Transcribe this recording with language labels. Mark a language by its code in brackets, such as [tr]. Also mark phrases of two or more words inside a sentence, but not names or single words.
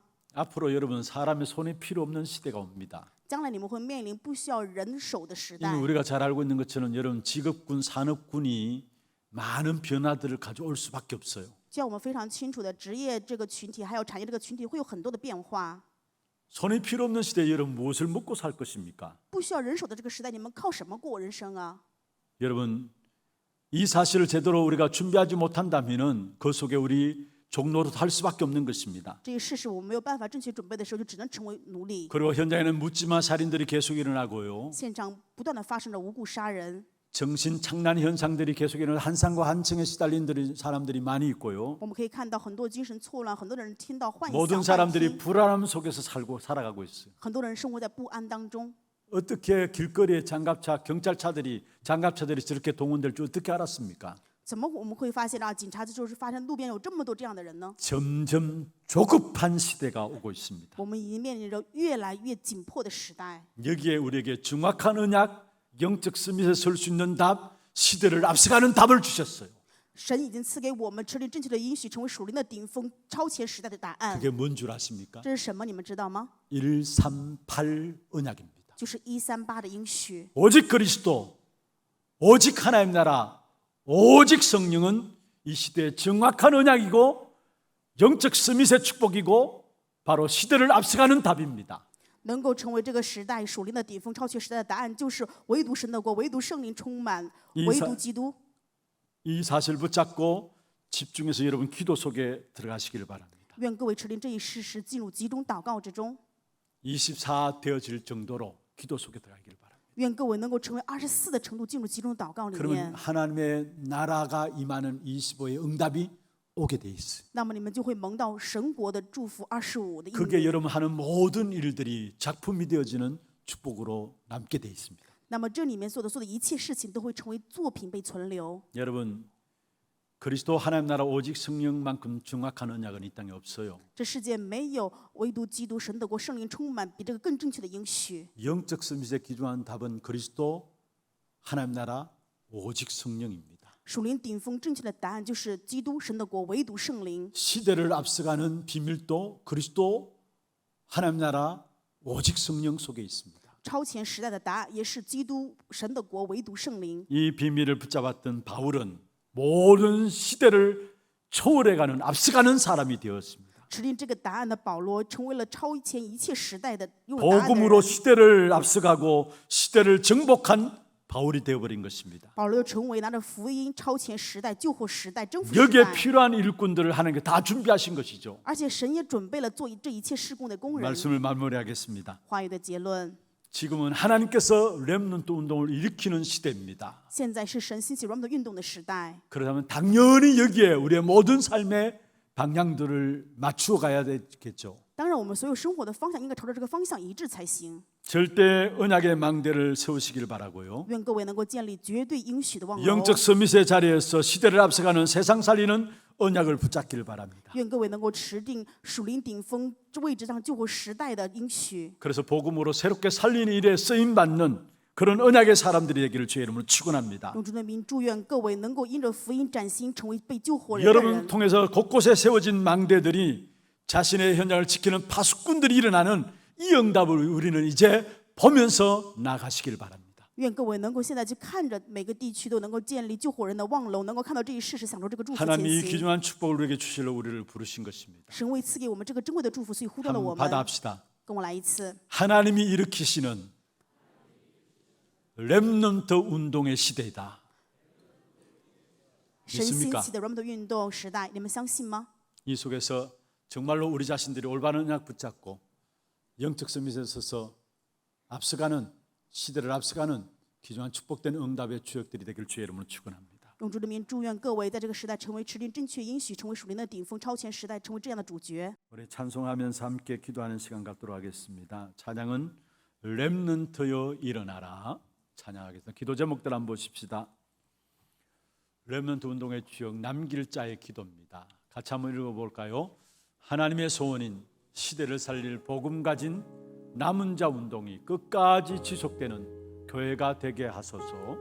[ko] 앞으로 여러분 사람의 손이 필요 없는 시대가 옵니다. [zh] 将来你们会面临不需要人手的时 [ko] 이미 [zh] 代。 [ko] 우리가 잘 알고 있는 것처럼 여러분 직업군 산업군이 많은 변화들을 가져올 수밖에 없어요. [zh] 就像我们非常清楚的，职业这个群体还有产业这个群体会有很多的变化。 [ko] 손이 필요 없는 시대에 여러분 무엇을 먹고 살 것입니까? [zh] 不需要人手的这个时代，你们靠什么过人生啊？ [ko] 여러분 이 사실을 제대로 우리가 준비하지 못한다면은 그 속에 우리 종로로 할 수밖에 없는 것입니다. [zh] 这一事实我们没有办法正确准备的时候，就只能成为奴隶。 [ko] 그리고 현장에는 묻지마 살인들이 계속 일어나고요. [zh] 现场不断的发生着无故杀人， [ko] 정신 착란 현상들이 계속 일어나 한상과 한층에 시달린 사람들이 많이 있고요. [zh] 我们可以看到很多精神错乱，很多人听到幻 [ko] 모든 [zh] 想、幻 [ko] 사람들이 [zh] 听， [ko] 불안함 속에서 살아가고 있어요. [zh] 很多人生活在不安当中。 [ko] 어떻게 길거리에 경찰차들이 저렇게 동원될 줄 어떻게 알았습니까? [zh] 怎么我们会发现啊，警察就是发现路边有这么多这样的人呢？ [ko] 점점 조급한 시대가 오고 있습니다. [zh] 我们已经面临着越来越紧迫的时代。 [ko] 여기에 우리에게 정확한 언약, 영적 스밋에 설 수 있는 답, 시대를 앞서가는 답을 주셨어요. [zh] 神已经赐给我们持定正确的应许，成为属灵的顶峰，超前时代的答案。 [ko] 그게 뭔 줄 아십니까? [zh] 这是什么？你们知道吗？ [ko] 138 언약입니다. [zh] 就是138的应许。 [ko] 오직 그리스도, 오직 하나님 나라, 오직 성령은 이 시대의 정확한 언약이고 영적 스밋의 축복이고 바로 시대를 앞서가는 답입니다. [zh] 能够成为这个时代属灵的顶峰、超前时代的答案，就是唯独神的国，唯独圣灵充满，唯独基督。 [ko] 이 사실 붙잡고 집중해서 여러분 기도 속에 들어가시기를 바랍니다. [zh] 愿各位持定这一事实，进入集中祷告之中。 [ko] 24 되어질 정도로 기도 속에 들어가기를 바랍니다. [zh] 愿各位能够成为24的程度，进入集中祷告里 [ko] 그러면 [zh] 面。 [ko] 하나님의 나라가 임하는 25의 응답이 오게 돼 있어요. [zh] 那么你们就会蒙到神国的祝福25的应 [ko] 그게 [zh] 允。 [ko] 여러분 하는 모든 일들이 작품이 되어지는 축복으로 남게 돼 있습니다. [zh] 那么这里面所有的一切事情都会成为作品被存留。 [ko] 여러분 그리스도 하나님 나라 오직 성령만큼 정확한 언약은 이 땅에 없어요. [zh] 这世界没有唯独基督神的国圣灵充满比这个更正确的应许。 [ko] 영적 스밋에 기준한 답은 그리스도 하나님 나라 오직 성령입니다. [zh] 属灵顶峰正确的答案就是基督神的国唯独圣灵。 [ko] 시대를 앞서가는 비밀도 그리스도 하나님 나라 오직 성령 속에 있습니다. [zh] 超前时代的答案也是基督神的国唯独圣灵。 [ko] 이 비밀을 붙잡았던 바울은 모든 시대를 초월해가는 앞서가는 사람이 되었습니다. [zh] 指定这个答案的保罗，成为了超前一切时代的拥有答案的 [ko] 복음으로 [zh] 人。 [ko] 시대를 앞서가고 시대를 정복한 바울이 되어버린 것입니다. [zh] 保罗又成为拿着福音超前时代、救活时代、征服时 [ko] 여기에 [zh] 代， [ko] 필요한 일꾼들을 하나님께 다 준비하신 것이죠. [zh] 而且神也准备了做这一切事工的工人。 [ko] 말씀을 마무리하겠습니다. [zh] 话语的结论， [ko] 지금은 하나님께서 렘넌트 운동을 일으키는 시대입니다. [zh] 现在是神兴起 Remnant 运动的时代， [ko] 그렇다면 당연히 여기에 우리의 모든 삶의 방향들을 맞추어 가야 되겠죠. [zh] 当然我们所有生活的方向应该朝着这个方向一致才行。 [ko] 절대 언약의 망대를 세우시길 바라고요. [zh] 愿各位能够建立绝对应许的望楼， [ko] 영적 서밋의 자리에서 시대를 앞서가는 세상 살리는 언약을 붙잡기를 바랍니다. [zh] 愿各位能够持定属灵顶峰位置上救活时代的应许。 [ko] 그래서 복음으로 새롭게 살리는 일에 쓰임 받는 그런 언약의 사람들이 되기를 주의 이름으로 축원합니다. [zh] 用主的名祝愿各位能够因着福音崭新，成为被救活人的 [ko] 여러분 [zh] 人。 [ko] 통해서 곳곳에 세워진 망대들이 자신의 현장을 지키는 파수꾼들이 일어나는 이 응답을 우리는 이제 보면서 나가시길 바랍니다. [zh] 愿各位能够现在去看着每个地区都能够建立救活人的望楼，能够看到这一事实，享受这个祝福前 [ko] 하나님이 이 [zh] 行。 [ko] 귀중한 축복을 우리에게 주시려 우리를 부르신 것입니다. [zh] 神为赐给我们这个珍贵的祝福，所以呼召了我 [ko] 한번 [zh] 们。 [ko] 받아합시다. [zh] 跟我来一次， [ko] 하나님이 일으키시는 렘넌트 운동의 시대이다. [zh] 神兴 [ko] 믿습니까? [zh] 起的 Remnant 运动时代，你们相信吗？ [ko] 이 속에서 정말로 우리 자신들이 올바른 언약 붙잡고 영적 서밋에 서서 앞서가는 시대를 앞서가는 귀중한 축복된 응답의 주역들이 되길 주의 이름으로 축원합니다. [zh] 用主的名祝愿各位在这个时代成为持定正确应许，成为属灵的顶峰，超前时代成为这样的主角。 [ko] 우리 찬송하면서 함께 기도하는 시간 갖도록 하겠습니다. 찬양은 렘넌트여 일어나라 찬양하겠습니다. 기도 제목들 한번 보십시다. 렘넌트 운동의 주역 남길 자의 기도입니다. 같이 한번 읽어볼까요? 하나님의 소원인 시대를 살릴 복음 가진 남은 자 운동이 끝까지 지속되는 교회가 되게 하소서.